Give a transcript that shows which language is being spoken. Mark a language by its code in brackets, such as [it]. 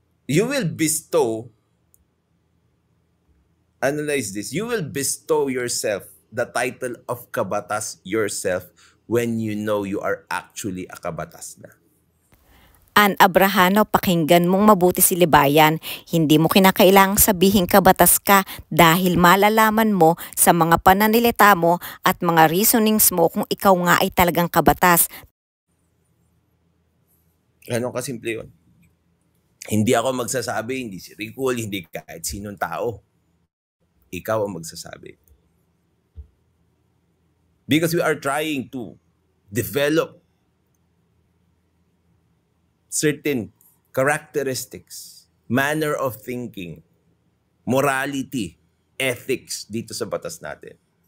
[en] You will bestow, analyze this, you will bestow yourself the title of kabatas yourself when you know you are actually a kabatas na. [tl] An Abrahano, pakinggan mong mabuti si Libayan. Hindi mo kinakailangang sabihin kabatas ka dahil malalaman mo sa mga pananalita mo at mga reasonings mo kung ikaw nga ay talagang kabatas. Ganon kasimple yun. Hindi ako magsasabi, hindi si Recul, hindi kahit sinong tao. Ikaw ang magsasabi. [en] Because we are trying to develop certain characteristics, manner of thinking, morality, ethics [tl] dito sa batas natin.